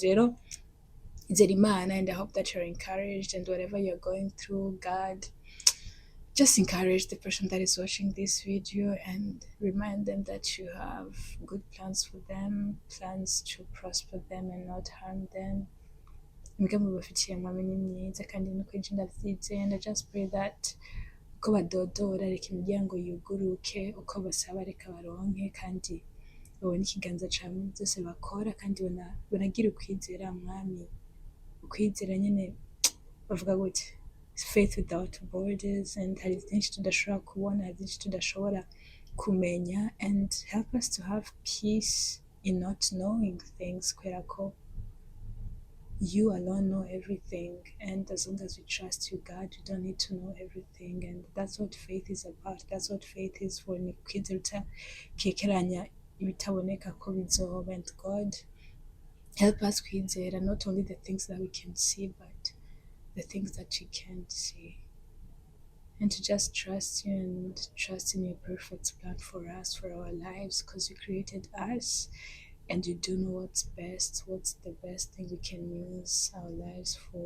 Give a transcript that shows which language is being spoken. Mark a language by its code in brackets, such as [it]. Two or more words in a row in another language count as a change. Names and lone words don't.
[en] It's Imana, and I hope that you're encouraged, and whatever you're going through, God, just encourage the person that is watching this video and remind them that you have good plans for them, plans to prosper them and not harm them. [rn] imigambi bafitiye mwamenye myiza kandi nuko ejo ndavyizeye. [en] And I just pray that [rn] uko badodora reka imiryango yuguruke, uko basaba reka baronke, kandi babone ikiganza cawe mu vyose bakora, kandi banagira ukwizera mwami, ukwizera nyene bavuga gute, [en] faith without borders. [rn] And hari vyinshi tudashobora kubona, hari vyinshi tudashobora kumenya, [en] and help us to have peace in not knowing things, [rn] kubera ko [en] you alone know everything, and as long as we trust you, God, we don't need to know everything. And that's what faith is about. That's what faith is for. [rn] Ni kwizera kekeranya ibitaboneka ko bizoba. [en] And God, help us kwizera not only the things that we can see, but the things that you can't see, and to just trust you and trust in your perfect plan for us, for our lives, because you created us and you do know what's best, what's the best thing we can use our lives for.